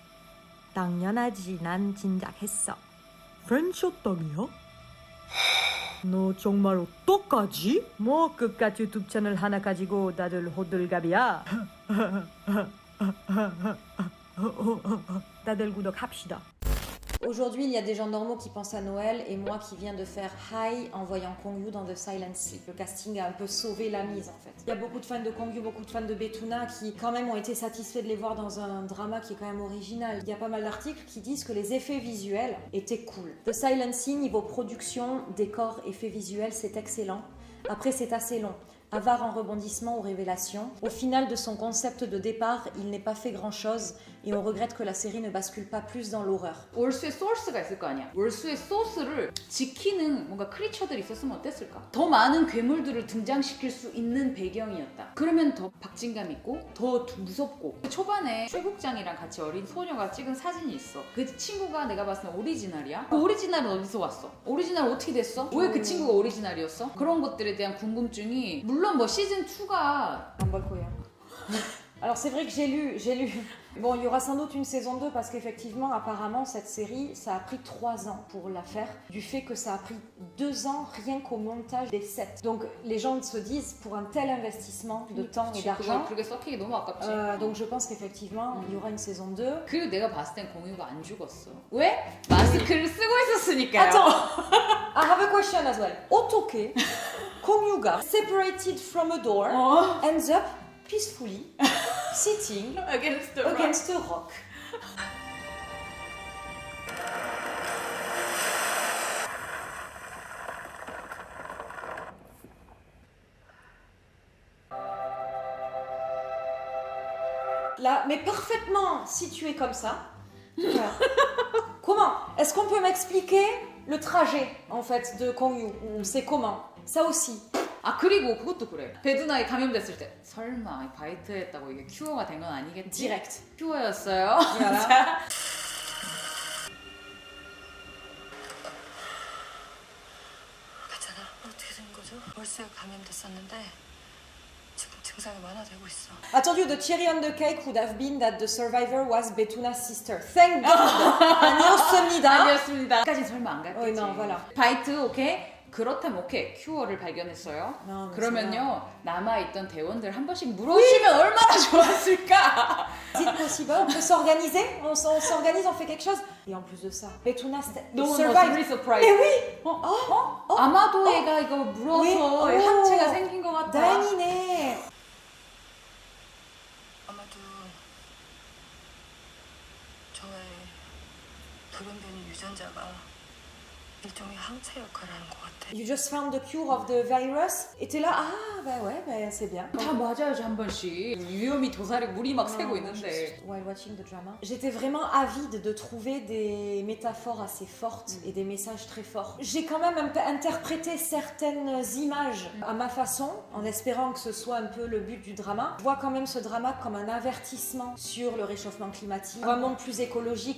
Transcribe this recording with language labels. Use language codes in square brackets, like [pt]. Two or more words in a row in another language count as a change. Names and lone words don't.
[ko] 당연하지 난 진작 했어. 프렌치 호떡이요? 너 정말 어떡하지? 뭐 끝까지 유튜브 채널 하나 가지고 다들 호들갑이야. 다들 구독합시다. [fr] Aujourd'hui, il y a des gens normaux qui pensent à Noël et moi qui viens de faire high en voyant Kong Yu dans The Silent Sleep. Le casting a un peu sauvé la mise en fait. Il y a beaucoup de fans de Kong Yu, beaucoup de fans de Betuna qui quand même ont été satisfaits de les voir dans un drama qui est quand même original. Il y a pas mal d'articles qui disent que les effets visuels étaient cool. The Silent Sea, niveau production, décor, effets visuels, c'est excellent. Après, c'est assez long. Avare en rebondissements ou révélations. Au final de son concept de départ, il n'est pas fait grand-chose et on regrette que la série ne bascule pas plus dans l'horreur. [ko] 월수의 소스가 있을 거 아니야. 월수의 소스를 지키는 뭔가 크리처들이 있었으면 어땠을까? 더 많은 괴물들을 등장시킬 수 있는 배경이었다. 그러면 더 박진감 있고 더 무섭고. 초반에 최국장이랑 같이 어린 소녀가 찍은 사진이 있어. 그 친구가 내가 봤을 때 오리지널이야. 그 오리지널은 어디서 왔어? 오리지널 어떻게 됐어? 왜 그 친구가 오리지널이었어? 그런 것들에 대한 궁금증이 물론 뭐 시즌 2가 [fr] Alors c'est vrai que j'ai lu. Bon, il y aura sans doute une saison 2 parce qu'effectivement, apparemment, cette série, ça a pris 3 ans pour la faire, du fait que ça a pris 2 ans rien qu'au montage des sets. Donc les gens se disent, pour un tel investissement de temps et d'argent, [ko] 그게 썩히기 너무 아깝지. [fr] donc je pense qu'effectivement, il y aura une saison 2. [ko] 그리고 내가 봤을 땐 공유가 안 죽었어. 왜? 마스크를 쓰고 있었으니까요. [en] Attends, I have a question as well. Otoke, Kong-yuga, separated from a door, ends up peacefully sitting against a rock. [fr] Là, mais parfaitement situé comme ça. Comment? Est-ce qu'on peut m'expliquer le trajet en fait de Kong Yu? C'est comment? Ça aussi. [ko] 아 그리고 그것도 그래. 베두나에 감염됐을 때 설마 바이트 했다고 이게 큐어가 된 건 아니겠지? [fr] Direct. [ko] 큐어였어요. [fr] Voilà. [ko] 자. 괜찮아? 어떻게 된 거죠? 월수에 감염됐었는데 지금 증상이 완화되고 있어. [en] I told you the cherry on the cake would have been that the survivor was Betuna's sister. Thank God. [ko] 아니었습니다. 아니었습니다. 까지 설마 안 갔겠지. [fr] no, voilà. [ko] 바이트 오케이. 그렇다면 오케이 큐어를 발견했어요. 그러면요 남아있던 대원들 한 번씩 물어주면 얼마나 좋았을까. [fr] C'est possible, on peut s'organiser, on s'organise, on fait quelque chose. Et en plus de ça, Betuna survive. surprise. Mais oui. [ko] 아마도 얘가 이거 물어서 [fr] oui. [ko] 하체가 생긴 것 같아. 다행이네. 아마도 저의 돌연변이 유전자가 일종의 항체 역할을 하는 것 같아. [en] You just found the cure of the virus. [fr] Et t'es là, ah bah ouais, bah c'est bien. [ko] 다 맞아야지 한 번씩. 위험이 도사리고 물이 막 새고 있는데. [en] While watching the drama, [fr] j'étais vraiment avide de trouver des métaphores assez fortes et des messages très forts. J'ai quand même interprété certaines images à ma façon, en espérant que ce soit un peu le but du drama. Je vois quand même ce drama comme un avertissement sur le réchauffement climatique, un monde plus écologique.